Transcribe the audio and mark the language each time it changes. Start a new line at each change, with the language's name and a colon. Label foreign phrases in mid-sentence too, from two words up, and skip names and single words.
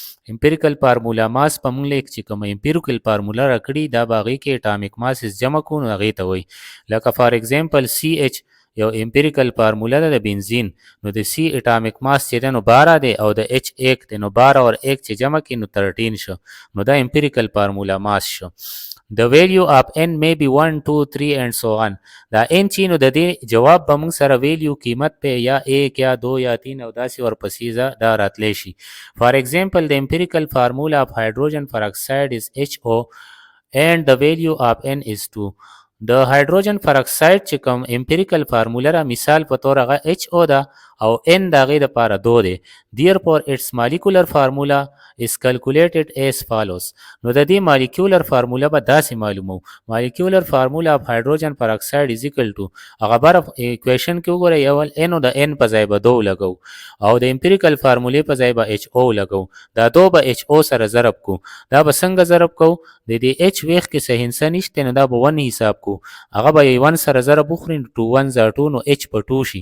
English: empirical formula mass
Pashto: په موږ لیک چې کوم
English: empirical formula
Pashto: راکړي دا به هغې کې
English: atomic masses
Pashto: جمع کو نو هغې ته وایي. لکه
English: for example
Pashto: CH یو
English: empirical formula
Pashto: ده د بنزین. نو د C
English: atomic mass
Pashto: چې دی نو 12 دی او د H 1 دی. نو 12 اور 1 چې جمع کړي نو 13 شو. نو دا
English: empirical formula mass
Pashto: شو.
English: The value of n may be 1, 2, 3 and so on.
Pashto: دا n چې نو د دې جواب به موږ سره ویلیو قیمت په یا 1 یا 2 یا 3 او داسې ورپسې دا راتلی شي.
English: For example, the empirical formula of hydrogen peroxide is HO and the value of n is 2.
Pashto: د هایدروجن پراکساید چې کوم
English: empirical formula
Pashto: را مثال په تور هغه HO ده او n د هغې دپاره 2 دی.
English: Therefore, its molecular formula is calculated as follows.
Pashto: نو د دې
English: molecular formula
Pashto: به داسې معلومو.
English: molecular formula of hydrogen peroxide is equal to
Pashto: هغه بره equation کې وګورئ اول n او د n په ځای به 2 لګو او د
English: empirical formula
Pashto: په ځای به HO لګو. دا 2 به HO سره ضرب کو. دا به څنګه ضرب کو؟ د دې H ویخ کې څه هندسه نشته نو دا به 1 حساب کو. هغه به 1 سره ضرب وخوري نو 2 1 = 2 نو H په 2 شي.